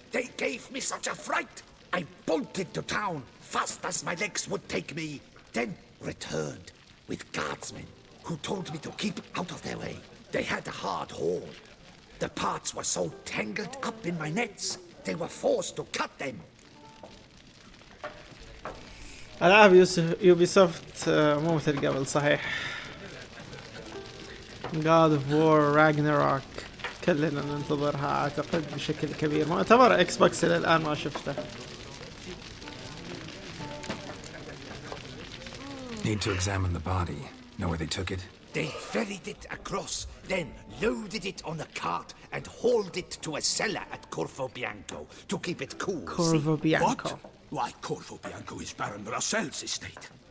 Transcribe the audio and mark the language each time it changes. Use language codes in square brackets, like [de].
[en] They gave me such a fright. I bolted to town fast as my legs would take me, then returned with guardsmen who told me to keep out of their way. They had a hard haul. The parts were so tangled up in my nets, they were forced to cut them. [ar] ألعاب يوبيسوفت مو مثل قبل صحيح. God of War Ragnarok كلنا ننتظرها أعتقد بشكل كبير. مؤتمر إكس بوكس إلى الآن ما شفته. [en] Need to examine the body. Know where they took it? They ferried it across, then loaded it on a cart and hauled it to a cellar at Corvo Bianco to keep it cool. Corvo Bianco. What? Why, Corvo Bianco is Baron Russell's estate.